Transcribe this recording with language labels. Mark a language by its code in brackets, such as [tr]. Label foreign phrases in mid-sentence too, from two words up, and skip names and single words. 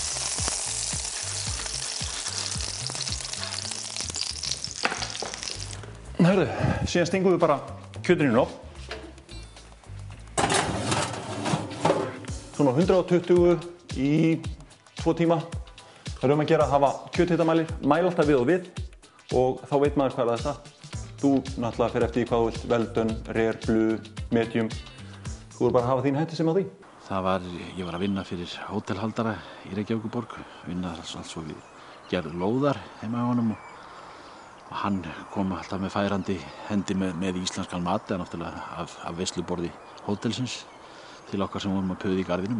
[is] Hörðu, síðan stingum við bara kjötinu inn á. Svona 120 í 2 tíma. Það er að gera að hafa kjöthitamælir, mæla alltaf við og við og þá veit maður hvað er það. Þú náttúrulega fer eftir hvað þú vilt, [en] well done, rare, blue, medium. [is] Þú verður bara að hafa þín hætti sem á því. Ég var að vinna fyrir hótelhaldara í Reykjavíkurborg, vinna alls og við gerðum lóðar heima á honum og hann kom alltaf með færandi hendi með íslenskan mat eða náttúrulega af veisluborði hótelsins til okkar sem vorum að puða í garðinum.